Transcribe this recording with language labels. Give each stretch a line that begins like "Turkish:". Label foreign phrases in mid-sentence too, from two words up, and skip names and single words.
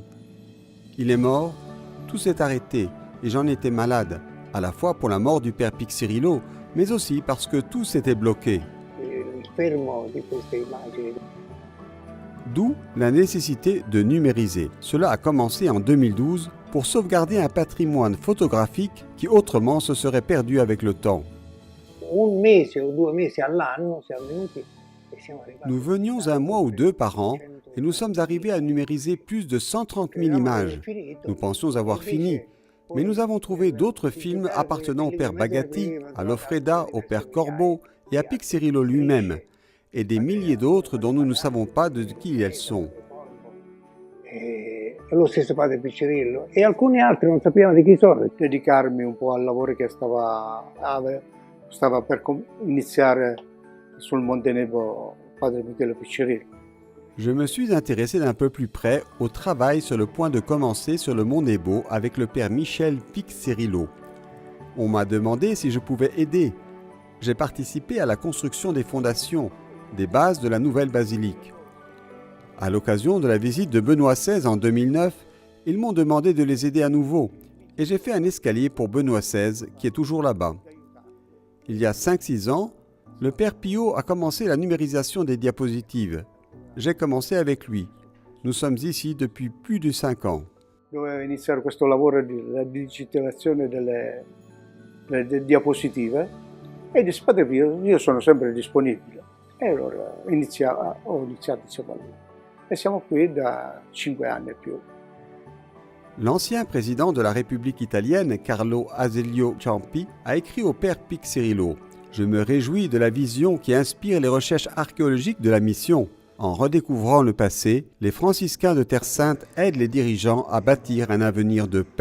French: Il est mort, tout s'est arrêté et j'en étais malade, à la fois pour la mort du père Pixirilo, mais aussi parce que tout s'était bloqué. D'où la nécessité de numériser. Cela a commencé en 2012 pour sauvegarder un patrimoine photographique qui autrement se serait perdu avec le temps.
Italian: Un mese o 2 mesi all'anno siamo venuti e siamo arrivati.
French: Nous venions 1 mois ou 2 par an et nous sommes arrivés à numériser plus de 130 000 images. Nous pensions avoir fini, mais nous avons trouvé d'autres films appartenant au père Bagatti, à Loffreda, au père Corbeau et à Pixerillo lui-même, et des milliers d'autres dont nous ne savons pas de qui elles sont.
Italian: E lo stesso padre Piccirillo e alcuni altri non sapevano di chi sono. Dedicarmi un po' al lavoro che stava per iniziare sul Monte Nebo padre Michele Piccirillo.
French: Je me suis intéressé d'un peu plus près au travail sur le point de commencer sur le mont Nebo avec le père Michel Pixerillo. On m'a demandé si je pouvais aider. J'ai participé à la construction des fondations, des bases de la nouvelle basilique. À l'occasion de la visite de Benoît XVI en 2009, ils m'ont demandé de les aider à nouveau et j'ai fait un escalier pour Benoît XVI qui est toujours là-bas. Il y a 5-6 ans, le père Pio a commencé la numérisation des diapositives. J'ai commencé avec lui. Nous sommes ici depuis plus de 5 ans.
Italian: Dovevo iniziare questo lavoro di digitalizzazione delle diapositive e disse padre Pio, io sono sempre disponibile. E allora ho iniziato insieme a lui. E siamo qui da 5 anni e più.
French: L'ancien président de la République italienne, Carlo Azeglio Ciampi, a écrit au père Pixerillo « Je me réjouis de la vision qui inspire les recherches archéologiques de la mission. En redécouvrant le passé, les franciscains de Terre Sainte aident les dirigeants à bâtir un avenir de paix.